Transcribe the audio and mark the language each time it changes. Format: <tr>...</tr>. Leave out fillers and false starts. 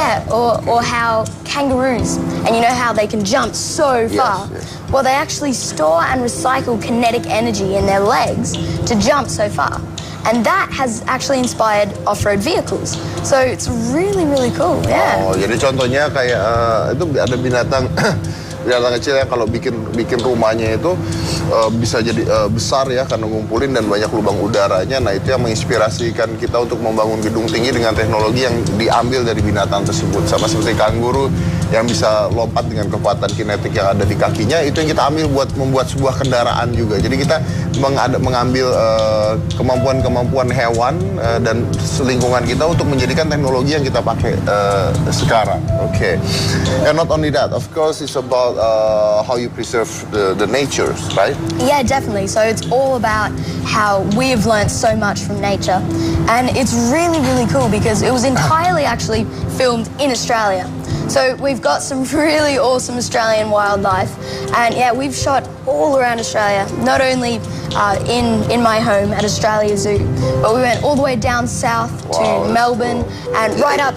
<en>Or how kangaroos, and you know how they can jump so far. Yes. Well, they actually store and recycle kinetic energy in their legs to jump so far. And that has actually inspired off-road vehicles. So it's really, really cool, yeah.</en> <id>Oh, jadi contohnya kayak itu ada binatang kecil yang kalau bikin rumahnya itu bisa jadi besar ya karena ngumpulin dan banyak lubang udaranya. Nah, itu yang menginspirasikan kita untuk membangun gedung tinggi dengan teknologi yang diambil dari binatang tersebut. Sama seperti kanguru yang bisa lompat dengan kekuatan kinetik yang ada di kakinya, itu yang kita ambil buat membuat sebuah kendaraan juga. Jadi kita mengambil kemampuan hewan dan lingkungan kita untuk menjadikan teknologi yang kita pakai sekarang.</id> <en>Okay. And not only that, of course, it's about how you preserve the nature, right? Yeah, definitely. So it's all about how we've learnt so much from nature. And it's really, really cool because it was entirely actually filmed in Australia. So we've got some really awesome Australian wildlife, and yeah, we've shot all around Australia, not only in my home at Australia Zoo, but we went all the way down south to Melbourne and right up.</en>